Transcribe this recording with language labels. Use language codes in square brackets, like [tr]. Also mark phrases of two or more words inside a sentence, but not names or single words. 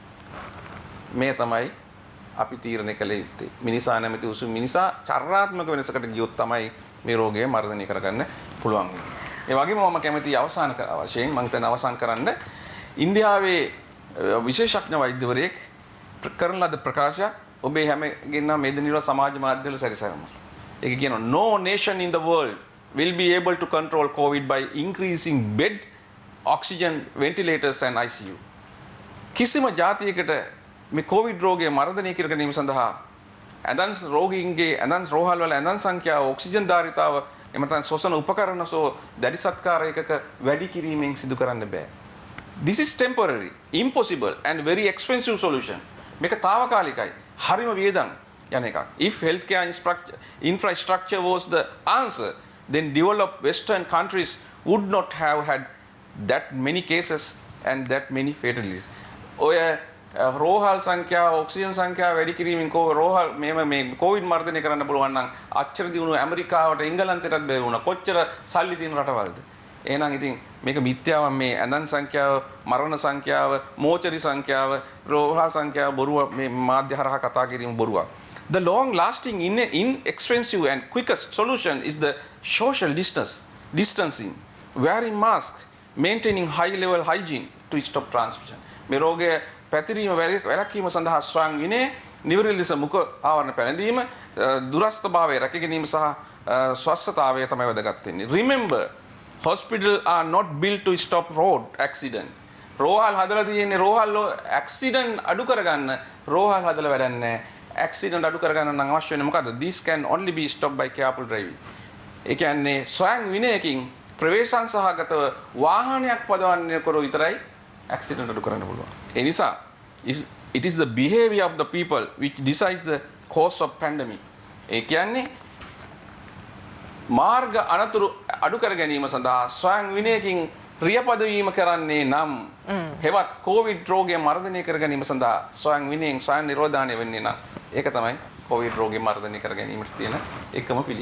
[si] මේ තමයි අපි තීරණය කළ යුත්තේ මිනිසා නැමැති උසු මිනිසා චර්යාත්මක වෙනසකට ගියොත් තමයි මේ රෝගය මර්ධනය කරගන්න පුළුවන් වෙන්නේ ඒ වගේම මම කැමති අවසාන වශයෙන් මම දැන් අවසන් කරන්න ඉන්දියාවේ විශේෂඥ වෛද්‍යවරයෙක් කරන ලද ප්‍රකාශයක් ඔබේ හැමගෙනා මේ දිනවල සමාජ මාධ්‍යවල සැරිසරනවා. ඒක කියනවා [en] no nation in the world will be able to control COVID by increasing bed, oxygen, ventilators and ICU. [si] කිසිම ජාතියකට මේ COVID රෝගය මර්ධනය කර ගැනීම සඳහා ඇඳන් රෝගීන්ගේ ඇඳන් රෝහල් වල ඇඳන් සංඛ්‍යාව, ඔක්සිජන් ධාරිතාව, එම නැත්නම් ශ්වසන උපකරණ දැඩි සත්කාර එකක වැඩි කිරීමෙන් සිදු කරන්න බෑ. [en] This is temporary, impossible and very expensive solution. [si] මේක తాවකාලිකයි. හරිම වියදම් යන එකක්. [en] If healthcare infrastructure was the answer, then developed Western countries would not have had that many cases and that many fatalities. [si] ඔය රෝහල් සංඛ්‍යාව, ඔක්සිජන් සංඛ්‍යාව වැඩි කිරීමෙන් රෝහල් මේ කොවිඩ් මර්ධනය කරන්න පුළුවන් නම් අච්චර දිනුන ඇමරිකාවට ඉංගලන්තයටත් බැරි වුණා. කොච්චර සල්ලි තියෙන රටවල්ද? එහෙනම් ඉතින් මේක මිත්‍යාව මේ ඇඳන් සංඛ්‍යාව, මරණ සංඛ්‍යාව, මෝචරි සංඛ්‍යාව, රෝහල් සංඛ්‍යාව බොරුව මේ මාධ්‍ය හරහා කතා කිරීම බොරුවක්. [en] The long lasting inexpensive and quickest solution is the social distancing, wearing masks, maintaining high level hygiene to stop transmission. [si] මේ රෝගය පැතිරීම වැළැක්වීම සඳහා ස්වයං විනය, නිවැරදි ලෙස මුඛ ආවරණ පැළඳීම, දුරස්ථභාවය රැක ගැනීම සහ ස්වස්ථතාවය තමයි වැදගත් වෙන්නේ. [en] Remember, hospitals are not built to stop road accident. [si] රෝහල් හදලා තියෙන්නේ රෝහල් ඇක්සිඩන්ට් අඩු කරගන්න. රෝහල් හදලා වැඩක් නැහැ. ඇක්සිඩන්ට් අඩු කරගන්න නම් අවශ්‍ය වෙන්නේ මොකද්ද? [en] This can only be stopped by careful driving. [si] ඒ කියන්නේ ස්වයං විනයකින් ප්‍රවේශම් සහගතව වාහනයක් පදවන්නේ කර විතරයි ඇක්සිඩන්ට් අඩු කරන්න පුළුවන්. ඒ නිසා [en] it is the behavior of the people which decides the cause of pandemic. [si] ඒ කියන්නේ මාර්ග අනතුරු අඩු කර ගැනීම සඳහා ස්වයං විනයකින් ක්‍රියාපද වීම කරන්නේ නම් හෙවත් කොවිඩ් රෝගය මර්ධනය කර ගැනීම සඳහා ස්වයං විනයෙන් ස්වයං නිරෝධානය වෙන්නේ නම් ඒක තමයි කොවිඩ් රෝගය මර්ධනය කර ගැනීමට තියෙන එකම පිළියම.